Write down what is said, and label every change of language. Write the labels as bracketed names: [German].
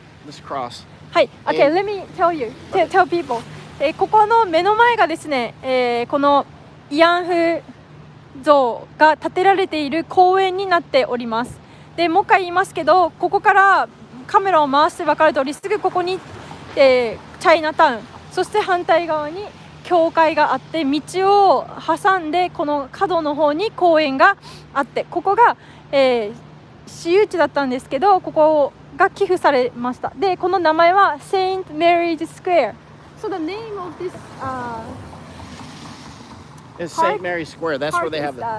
[English] This cross. はい、Okay, let me tell you, tell people. [Japanese] ここの目の前がですね、この慰安婦像が建てられている公園になっております。でもう一回言いますけど、ここからカメラを回して分かる通り、すぐここに、チャイナタウン、そして反対側に教会があって、道を挟んでこの角の方に公園があって、ここが、私有地だったんですけど、ここが寄付されました。でこの名前は Saint Mary's Square。 [English] So the name of this It's Park- St. Mary's Square. That's where they have it.